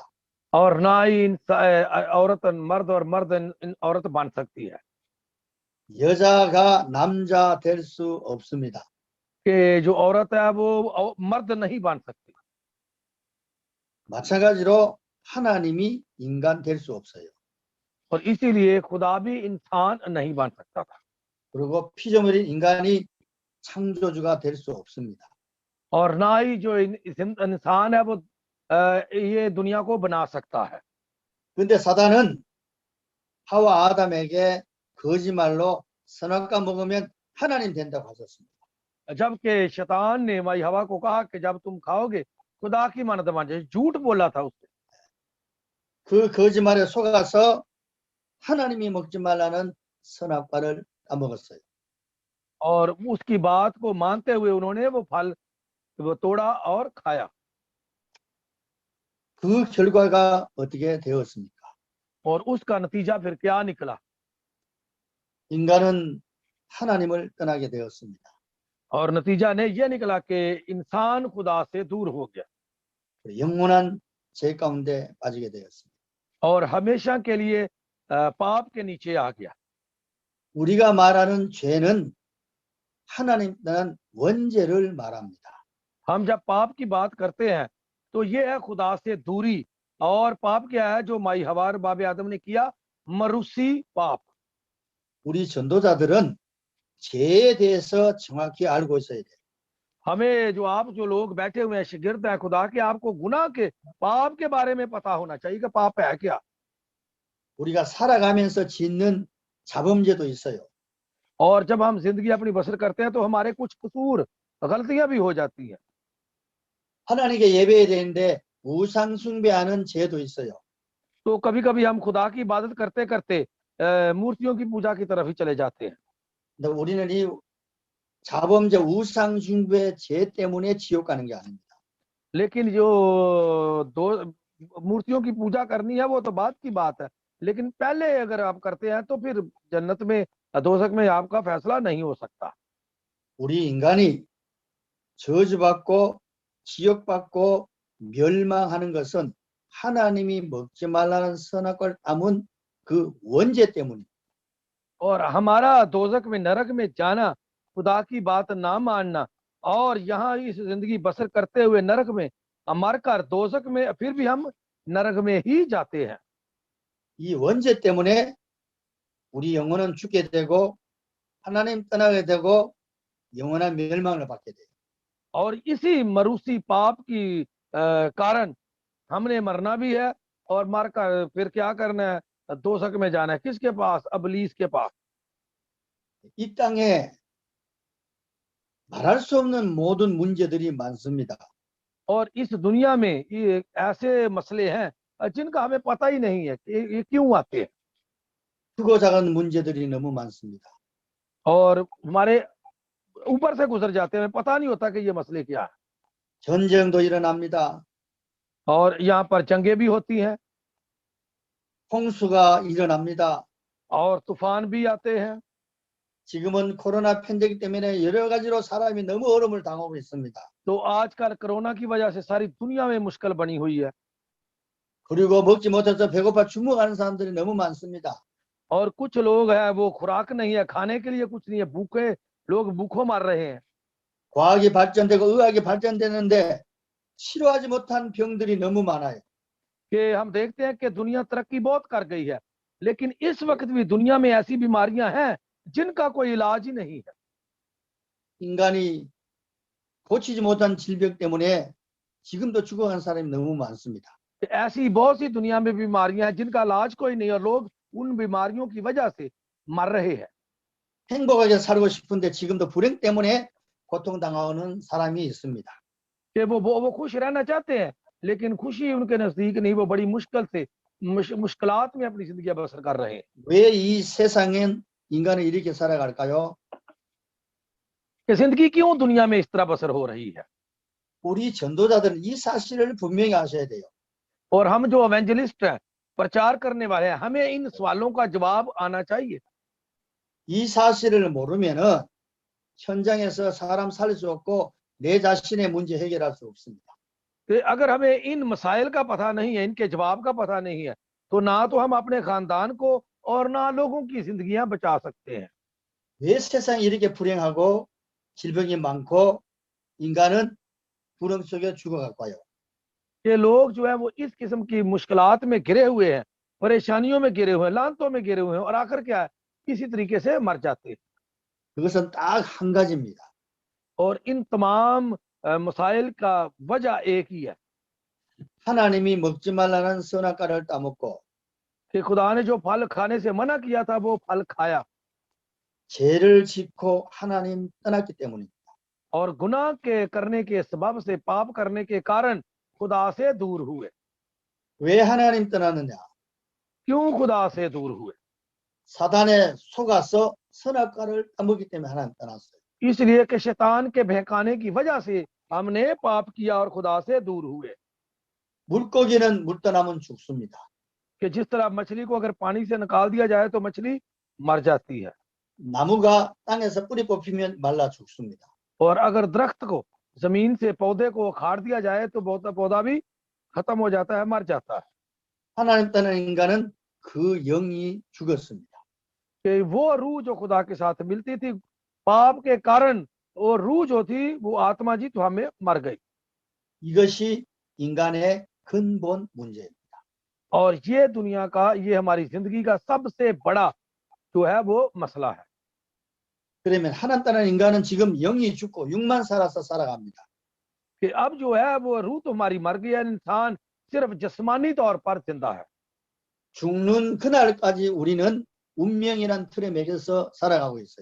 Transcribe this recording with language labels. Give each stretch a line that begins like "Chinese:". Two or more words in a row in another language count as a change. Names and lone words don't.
Urdu: اور نہ ہی عورت مرد اور مرد عورت بن سکتی ہے
Korean: 여자가 남자 될 수 없습니다.
Urdu: کہ جو عورت ہے وہ مرد نہیں بن سکتی
Korean: 마찬가지로 하나님이 인간 될 수 없어요.
Urdu: اور اسی لیے خدا بھی انسان نہیں بن سکتا تھا
Korean: 그리고 피조물인 인간이 창조주가 될 수 없습니다.
Urdu: اور نہ ہی جو انسان ہے وہ یہ دنیا کو بنا سکتا ہے
Korean: 근데 사단은 하와 아담에게 거짓말로 선악과 먹으면 하나님 된다고 하셨습니다.
Urdu: جبکہ شیطان نے مائی حوا کو کہا کہ جب تم کھاؤ گے خدا کی مانند بن جائے جھوٹ بولا تھا اس سے
Korean: 그 거짓말에 속아서 하나님이 먹지 말라는 선악과를 따먹었어요.
Urdu: اور اس کی بات کو مانتے ہوئے انہوں نے وہ پھل وہ توڑا اور کھایا
Korean: 그 결과가 어떻게 되었습니까?
Urdu: اور اس کا نتیجہ پھر کیا نکلا
Korean: 인간은 하나님을 떠나게 되었습니다.
Urdu: اور نتیجہ نے یہ نکلا کہ انسان خدا سے دور ہو گیا
Korean: 영원한 죄 가운데 빠지게 되었습니다.
Urdu: اور ہمیشہ کے لیے پاپ کے نیچے آ گیا
Korean: 우리가 말하는 죄는 하나님 떠난 원죄를 말합니다.
Urdu: ہم جب پاپ کی بات کرتے ہیں تو یہ ہے خدا سے دوری اور پاپ کیا ہے جو مائی حوا اور بابے آدم نے کیا موروثی پاپ
Korean: 우리 전도자들은 죄에 대해서 정확히 알고 있어야 돼요.
Urdu: ہمیں جو لوگ بیٹھے ہوئے ہیں شاگرد ہیں خدا کے آپ کو گناہ کے پاپ کے بارے میں پتا ہونا چاہیے کہ پاپ ہے کیا
Korean: 우리가 살아가면서 짓는 자범죄도 있어요.
Urdu: اور جب ہم زندگی اپنی بسر کرتے ہیں تو ہمارے کچھ قصور غلطیاں بھی ہو جاتی ہیں
Korean: 하나님께 예배해야 되는데 우상 숭배하는 죄도 있어요.
Urdu: تو کبھی کبھی ہم خدا کی عبادت کرتے کرتے مورتیوں کی پوجا کی طرف ہی چلے جاتے ہیں
Korean: 근데 우리는 이 자범죄 우상 숭배 죄 때문에 지옥 가는 게 아닙니다.
Urdu: لیکن جو دو مورتیوں کی پوجا کرنی ہے وہ تو بات کی بات ہے لیکن پہلے اگر آپ کرتے ہیں تو پھر جنت میں دوزخ میں آپ کا فیصلہ نہیں ہو سکتا
Korean: 우리 인간이 저주받고 지옥받고 멸망하는 것은 하나님이 먹지 말라는 선악과를 담은 그 원죄 때문입니다.
Urdu: اور ہمارا دوزخ میں نرک میں جانا خدا کی بات نہ ماننا اور یہاں اس زندگی بسر کرتے ہوئے نرک میں مر کر دوزخ میں پھر بھی ہم نرک میں ہی جاتے ہیں
Korean: 이 원죄 때문에 우리 영혼은 죽게 되고 하나님 떠나게 되고 영원한 멸망을 받게 돼요.
Urdu: اور اسی موروثی پاپ کی کارن ہم نے مرنا بھی ہے اور مر کر پھر کیا کرنا ہے دوزخ میں جانا ہے کس کے پاس ابلیس کے پاس
Korean: 이 땅에 말할 수 없는 모든 문제들이 많습니다.
Urdu: اور اس دنیا میں یہ ایسے مسئلے ہیں جن کا ہمیں پتا ہی نہیں ہے کہ یہ کیوں آتے ہیں
Korean: 크고 작은 문제들이 너무 많습니다.
Urdu: اور ہمارے اوپر سے گزر جاتے ہیں ہمیں پتا نہیں ہوتا کہ یہ مسئلے کیا ہے
Korean: 전쟁도 일어납니다.
Urdu: اور یہاں پر جنگیں بھی ہوتی ہیں
Korean: 홍수가 일어납니다.
Urdu: اور طوفان بھی آتے ہیں
Korean: 지금은 코로나 팬데믹 때문에 여러 가지로 사람이 너무 어려움을 당하고 있습니다.
Urdu: تو آج کل کورونا کی وجہ سے ساری دنیا میں مشکل بنی ہوئی ہے
Korean: 그리고 먹지 못해서 배고파 죽어가는 사람들이 너무 많습니다.
Urdu: اور کچھ لوگ ہیں وہ خوراک نہیں ہے کھانے کے لیے کچھ نہیں ہے بھوکے لوگ بھوکوں مر رہے ہیں
Korean: 과학이 발전되고 의학이 발전되는데 치료하지 못한 병들이 너무 많아요.
Urdu: کہ ہم دیکھتے ہیں کہ دنیا ترقی بہت کر گئی ہے لیکن اس وقت بھی دنیا میں ایسی بیماریاں ہیں جن کا کوئی علاج ہی نہیں ہے
Korean: 인간이 고치지 못한 질병 때문에 지금도 죽어가는 사람이 너무 많습니다.
Urdu: ایسی بہت سی دنیا میں بیماریاں ہیں جن کا علاج کوئی نہیں اور لوگ ان بیماریوں کی وجہ سے مر رہے ہیں
Korean: 행복하게 살고 싶은데 지금도 불행 때문에 고통당하는 사람이 있습니다.
Urdu: کہ وہ خوش رہنا چاہتے ہیں لیکن خوشی ان کے نزدیک نہیں وہ بڑی مشکل سے مشکلات میں اپنی زندگی بسر کر رہے ہیں
Korean: 왜 이 세상엔 인간은 이렇게 살아갈까요?
Urdu: کہ زندگی کیوں دنیا میں اس طرح بسر ہو رہی ہے
Korean: 우리 전도자들은 이 사실을 분명히 아셔야 돼요.
Urdu: اور ہم جو ایونجلسٹ ہیں پرچار کرنے والے ہیں ہمیں ان سوالوں کا جواب آنا چاہیے
Korean: 이 사실을 모르면은 현장에서 사람 살릴 수 없고 내 자신의 문제 해결할 수 없습니다.
Urdu: تو اگر ہمیں ان مسائل کا پتا نہیں ہے، ان کے جواب کا پتا نہیں ہے، تو نہ تو ہم اپنے خاندان کو اور نہ لوگوں کی زندگیاں بچا سکتے ہیں.
Korean: 왜 세상이 이렇게 불행하고 질병이 많고 인간은 불행 속에 죽어갈까요?
Urdu: کہ لوگ جو ہے وہ اس قسم کی مشکلات میں گھرے ہوئے ہیں، پریشانیوں میں گھرے ہوئے ہیں، لعنتوں میں گھرے ہوئے ہیں، اور آخر کیا ہے، اسی طریقے سے مر جاتے ہیں.
Korean: 그것은 딱 한 가지입니다.
Urdu: اور ان تمام مسائل کا وجہ ایک ہی ہے
Korean: 하나님이 먹지 말라는 선악과를 따먹고
Urdu: کہ خدا نے جو پھل کھانے سے منع کیا تھا وہ پھل کھایا,
Korean: 죄를 짓고 하나님 떠났기 때문입니다.
Urdu: اور گناہ کے کرنے کے سبب سے، پاپ کرنے کے کارن خدا سے دور ہوئے.
Korean: 왜 하나님 떠나느냐?
Urdu: کیوں خدا سے دور ہوئے?
Korean: 사단에 속아서 선악과를 따먹기 때문에 하나님 떠났어요.
Urdu: اس لیے کہ شیطان کے بہکانے کی وجہ سے ہم نے پاپ کیا اور خدا سے دور ہوئے.
Korean: 물고기는 물 떠나면 죽습니다.
Urdu: کہ جس طرح مچھلی کو اگر پانی سے نکال دیا جائے تو مچھلی مر جاتی ہے,
Korean: 나무가 땅에서 뿌리 뽑히면 말라 죽습니다.
Urdu: اور اگر درخت کو، زمین سے پودے کو اکھاڑ دیا جائے تو پودا بھی ختم ہو جاتا ہے، مر جاتا ہے.
Korean: 하나님 떠난 인간은 그 영이 죽었습니다.
Urdu: کہ وہ روح جو خدا کے ساتھ ملتی تھی، پاپ کے کارن وہ روح جو تھی، وہ آتما جی تو ہمیں مر گئی.
Korean: 이것이 인간의 근본 문제입니다.
Urdu: اور یہ دنیا کا، یہ ہماری زندگی کا سب سے بڑا جو ہے وہ مسئلہ ہے.
Korean: 그러면 하나님 떠난 인간은 지금 영이 죽고 육만 살아서 살아갑니다.
Urdu: کہ اب جو ہے وہ روح تو ہماری مر گئی ہے، انسان صرف جسمانی طور پر زندہ ہے.
Korean: 죽는 그날까지 우리는 운명이란 틀에 매겨서 살아가고 있어요.